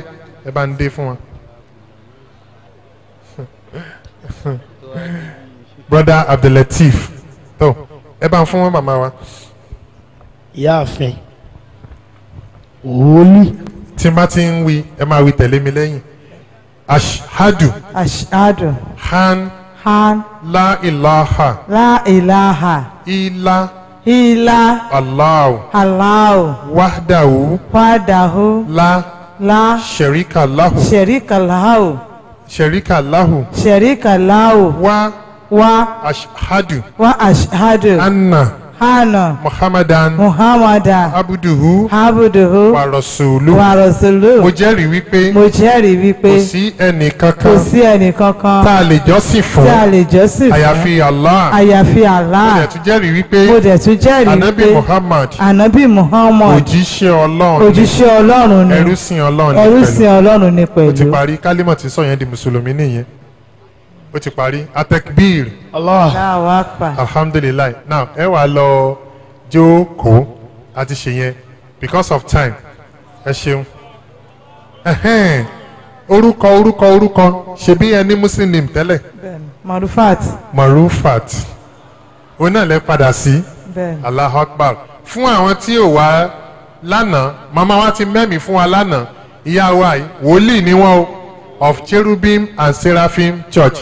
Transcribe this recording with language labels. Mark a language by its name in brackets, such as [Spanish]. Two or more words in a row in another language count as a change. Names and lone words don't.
[Yoruba] Ẹ bá ń dé fún wọn. Brother Abdulatif. Tó ẹ bá ń fún wọn màmá wa. Ìyáàfin. Wòlíì. Tí n bá ti ń wí, ẹ máa wí tẹ̀lé mi lẹ́yìn. [Arabic] Ashhadu. Ashhadu. Han. لا إله إلا. الله وحده. لا شريك له. و أشهد. أن محمدا عبده. ورسوله. [Yoruba] Mo jẹ́rìí wípé. Kò sí ẹnì kankan. Tá a lè jọ́sìn fún. Àyàfi Allah. Mo dẹ̀ tún jẹ́rìí wípé. Anabi Muhammad. Òjíṣẹ́ Ọlọ́run ni. Ẹrúsìn Ọlọ́run ni pẹ̀lú. Ó ti parí kálímọ̀ tí sọ yẹn di mùsùlùmí nìyẹn. Ó ti parí atekbir. [Arabic] الله أكبر. [Yoruba] Alhamdulillah. Now ẹ wá lọ jókòó àti ṣe yẹn [English] because of time. [Yoruba] Ẹ ṣeun. Orúkọ ṣebí ẹ ní Muslim name tẹ́lẹ̀. Marufat. Òun náà lẹ padà sí. [Arabic] الله أكبر. [Yoruba] Fún àwọn tí ò wá lánàá màmá wa ti mẹ́mìí fún wa lánàá ìyá wa yìí wòlíì ni wọ́n o of Cherubim and Seraphim Church.